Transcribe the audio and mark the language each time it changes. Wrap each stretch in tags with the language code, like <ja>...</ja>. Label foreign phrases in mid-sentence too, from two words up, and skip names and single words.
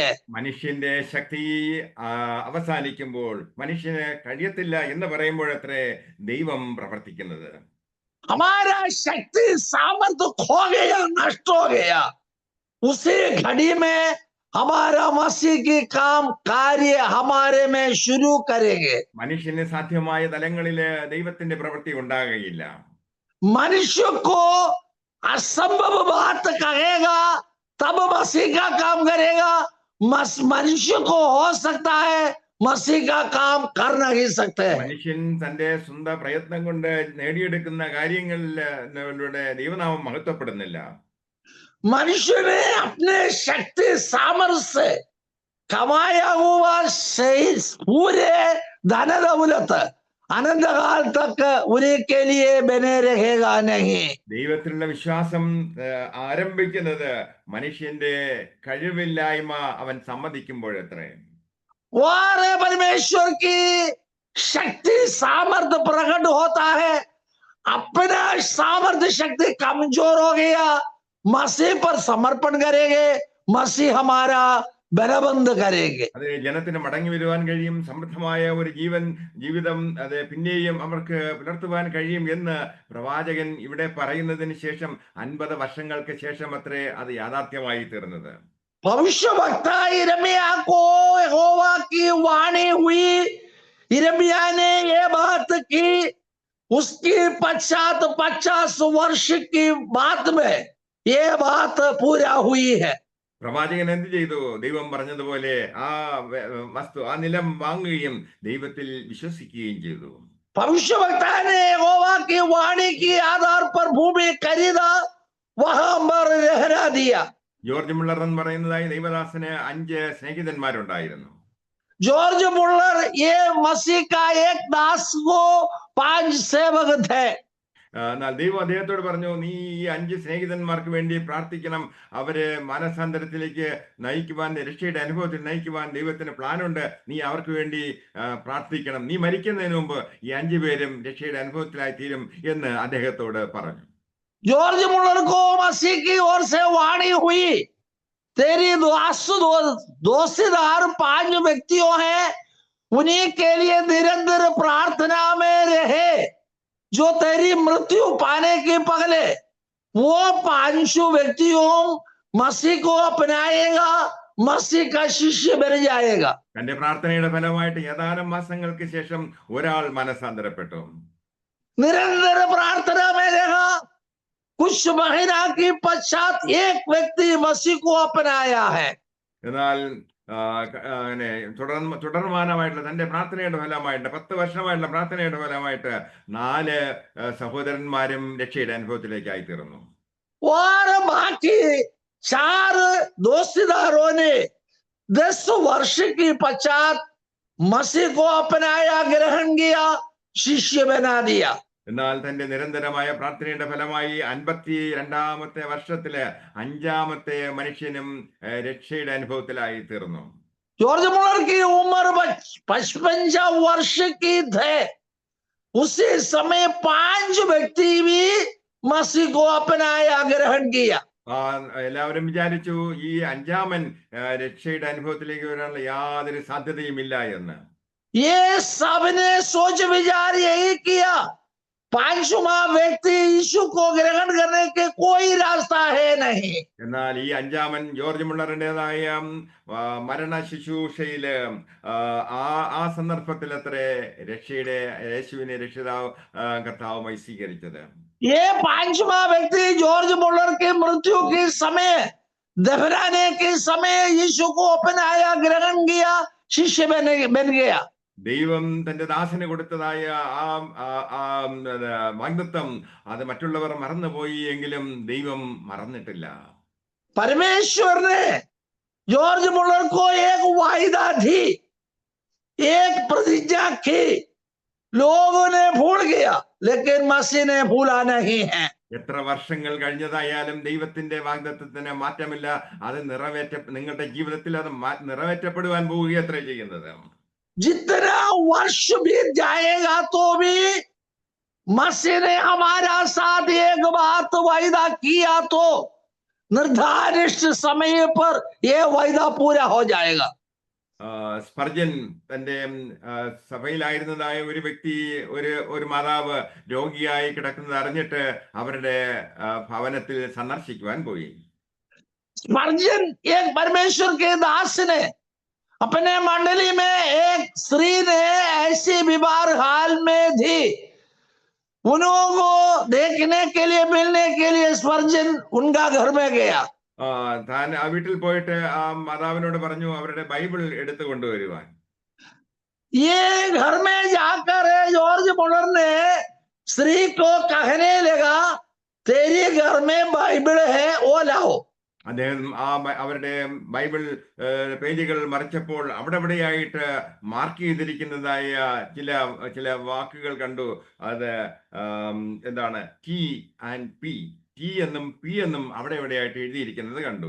<ml>മനുഷ്യന്റെ ശക്തി അവസാനിക്കുമ്പോൾ മനുഷ്യന് കഴിയത്തില്ല എന്ന് പറയുമ്പോഴത്രേ ദൈവം പ്രവർത്തിക്കുന്നത്.</ml> <hi>हमारा शक्ति सामर्थ्य खो गया, नष्ट हो गया, उसी घड़ी में हमारा मसीह की काम कार्य हमारे में शुरू करेंगे।</hi> <ml>മനുഷ്യന് സാധ്യമായ തലങ്ങളില് ദൈവത്തിന്റെ പ്രവൃത്തി ഉണ്ടാകുകയില്ല.</ml> <hi>मनुष्य को असंभव बात कहेगा तब मसीह का काम करेगा। मनुष्य को हो सकता है, मसीह का काम कर नहीं सकते।</hi> <ml>മനുഷ്യൻ തന്റെ സ്വന്തം പ്രയത്നം കൊണ്ട് നേടിയെടുക്കുന്ന കാര്യങ്ങളിലൂടെ ദൈവനാമം മഹത്വപ്പെടുന്നില്ല.</ml> <hi>मनुष्य ने अपने शक्ति सामर्थ्य से कमाया हुआ सही पूरे धन दौलत अनंत काल तक उन्हीं के लिए बने रहेगा नहीं।</hi> <ml>ദൈവത്തിലുള്ള വിശ്വാസം ആരംഭിക്കുന്നത് മനുഷ്യന്റെ കഴിവില്ലായ്മ അവൻ സമ്മതിക്കുമ്പോഴത്രേ.</ml> <hi>और परमेश्वर की शक्ति सामर्थ्य प्रकट होता है। अपना सामर्थ्य शक्ति कमजोर हो गया, मसीह पर समर्पण करेंगे, मसीह हमारा बलबंद करेंगे।</hi> <ml>അത് ജനത്തിന് മടങ്ങി വരുവാൻ കഴിയും, സമൃദ്ധമായ ഒരു ജീവിതം അത് പിന്നെയും അവർക്ക് പുലർത്തുവാൻ കഴിയും എന്ന് പ്രവാചകൻ ഇവിടെ പറയുന്നതിന് ശേഷം 50 വർഷങ്ങൾക്ക് ശേഷം അത്രേ അത് യാഥാർത്ഥ്യമായി തീർന്നത്.</ml> <hi>भविष्यवक्ता यिर्मयाह को यहोवा की वाणी हुई, यिर्मयाह ने ये बात की, उसकी पश्चात 50 वर्ष की बात में ये बात पूरा हुई है।</hi> <ml>പ്രവാചകൻ എന്ത് ചെയ്തു? ദൈവം പറഞ്ഞതുപോലെ ആ വസ്തു, ആ നിലം വാങ്ങുകയും ദൈവത്തിൽ വിശ്വസിക്കുകയും ചെയ്തു.</ml> <hi>भविष्यवक्ता ने यहोवा की वाणी के आधार पर भूमि खरीदा, वहां पर रहना दिया।</hi> <ml>ജോർജ് മുള്ളർ എന്ന് പറയുന്നതായി ദൈവദാസന് 5 സ്നേഹിതന്മാരുണ്ടായിരുന്നു.</ml> <hi>जॉर्ज मुल्लर ये मसीह का एक दास को 5 सेवक थे।</hi> <ml>എന്നാൽ ദൈവം അദ്ദേഹത്തോട് പറഞ്ഞു, നീ ഈ 5 സ്നേഹിതന്മാർക്ക് വേണ്ടി പ്രാർത്ഥിക്കണം. അവര് മാനസാന്തരത്തിലേക്ക് നയിക്കുവാൻ, രക്ഷയുടെ അനുഭവത്തിൽ നയിക്കുവാൻ ദൈവത്തിന് പ്ലാനുണ്ട്. നീ അവർക്ക് വേണ്ടി പ്രാർത്ഥിക്കണം. നീ മരിക്കുന്നതിന് മുമ്പ് ഈ 5 പേരും രക്ഷയുടെ അനുഭവത്തിലായി തീരും എന്ന് അദ്ദേഹത്തോട് പറഞ്ഞു.</ml> <hi>जॉर्ज मुल्लर को मसीह की ओर से वाणी हुई, तेरी दोस्तीदार 5 व्यक्तियों हैं, उन्हीं के लिए निरंतर प्रार्थना में रहे, जो तेरी मृत्यु पाने के पहले वो 5 व्यक्तियों मसीह को अपनाएगा, मसीह का शिष्य बन जाएगा।</hi> <ml>തന്റെ പ്രാർത്ഥനയുടെ ഫലമായിട്ട് ഏതാനും മാസങ്ങൾക്ക് ശേഷം ഒരാൾ മനസാന്തരപ്പെട്ടു.</ml> <hi>निरंतर प्रार्थना में रहा, कुछ महीना के पश्चात एक व्यक्ति मसीह को अपनाया है।</hi> <ml>എന്നാൽ തുടർമാനമായിട്ടുള്ള തന്റെ പ്രാർത്ഥനയുടെ ഫലമായിട്ട് 10 വർഷമായിട്ടുള്ള പ്രാർത്ഥനയുടെ ഫലമായിട്ട് 4 സഹോദരന്മാരും രക്ഷയുടെ അനുഭവത്തിലേക്കായി തീർന്നു.</ml> <hi>और बाकी 4 दोस्तीदारों ने 10 वर्ष के पश्चात मसीह को अपनाया, ग्रहण किया, शिष्य बना दिया।</hi> <ml>എന്നാൽ തന്റെ നിരന്തരമായ പ്രാർത്ഥനയുടെ ഫലമായി 52ാമത്തെ വർഷത്തില് 5ാമത്തെ മനുഷ്യനും രക്ഷയുടെ അനുഭവത്തിലായി തീർന്നു.</ml> <hi>जॉर्ज मुल्लर की उम्र 55 वर्ष की थे। उसी समय 5 व्यक्ति भी मसीह को अपनाया, ग्रहण किया।</hi> <ml>എല്ലാവരും വിചാരിച്ചു ഈ 5ാമൻ രക്ഷയുടെ അനുഭവത്തിലേക്ക് വരാനുള്ള യാതൊരു സാധ്യതയുമില്ല എന്ന്.</ml> <hi>ये सबने सोच विचार यही किया, 5वां व्यक्ति यीशु को ग्रहण करने के कोई रास्ता है नहीं।</hi> <ml>എന്നാൽ ഈ 5ാമൻ ജോർജ് മുള്ളറിൻ്റെതായ മരണ ശുശ്രൂഷയില് ആ സന്ദർഭത്തിൽ അത്രേ യേശുവിനെ രക്ഷിതാവ് കർത്താവുമായി സ്വീകരിച്ചത്.</ml> <hi>ये 5वां व्यक्ति जॉर्ज मुल्लर की मृत्यु के समय, दफनाने के समय यीशु को अपनाया, ग्रहण किया, शिष्य बन गया।</hi> <ml>ദൈവം തന്റെ ദാസന് കൊടുത്തതായ ആ വാഗ്ദത്തം അത് മറ്റുള്ളവർ മറന്നുപോയി എങ്കിലും ദൈവം മറന്നിട്ടില്ല.</ml> <hi>परमेश्वर ने जॉर्ज मुल्लर को एक वायदा दी, एक प्रतिज्ञा की, लोगों ने भूल गया, लेकिन मसीह ने भूला नहीं है।</hi> <ml>എത്ര വർഷങ്ങൾ കഴിഞ്ഞതായാലും ദൈവത്തിന്റെ വാഗ്ദത്തത്തിന് മാറ്റമില്ല. അത് നിങ്ങളുടെ ജീവിതത്തിൽ അത് നിറവേറ്റപ്പെടുവാൻ പോവുകയത്രേ ചെയ്യുന്നത്.</ml> <hi>जितना वर्ष बीत जाएगा तो भी मसीह ने हमारा साथ एक बात वायदा किया तो निर्धारित समय पर यह वायदा पूरा हो जाएगा।</hi> <ml>സ്പർജൻ തന്റെ സഭയിലായിരുന്നതായ ഒരു വ്യക്തി, ഒരു മാതാവ് രോഗിയായി കിടക്കുന്നത് അറിഞ്ഞിട്ട് അവരുടെ ഭവനത്തിൽ സന്ദർശിക്കുവാൻ പോയി.</ml> <hi>स्पर्जन एक परमेश्वर के दास ने अपने मंडली में एक स्त्री ने ऐसी बीमार हाल में थी, उनको देखने के लिए, मिलने के लिए स्पर्जन उनका घर में गया।</hi> <ml>താൻ ആ വീട്ടിൽ പോയിട്ട് ആ മാതാവിനോട് പറഞ്ഞു അവരുടെ ബൈബിൾ എടുത്തു കൊണ്ടുവരുവാൻ.</ml> <hi>ये घर में जाकर जॉर्ज मुल्लर ने स्त्री को कहने लगा, तेरे घर में बाइबल है, वो लाओ।</hi> <ml>അദ്ദേഹം അവരുടെ ബൈബിൾ പേജുകൾ മറിച്ചപ്പോൾ അവിടെയായിട്ട് മാർക്ക് ചെയ്തിരിക്കുന്നതായ ചില ചില വാക്കുകൾ കണ്ടു. അത് എന്താണ്</ml> <en>T and P,</en> <ml>ടി എന്നും പി എന്നും എവിടെയായിട്ട് എഴുതിയിരിക്കുന്നത് കണ്ടു.</ml>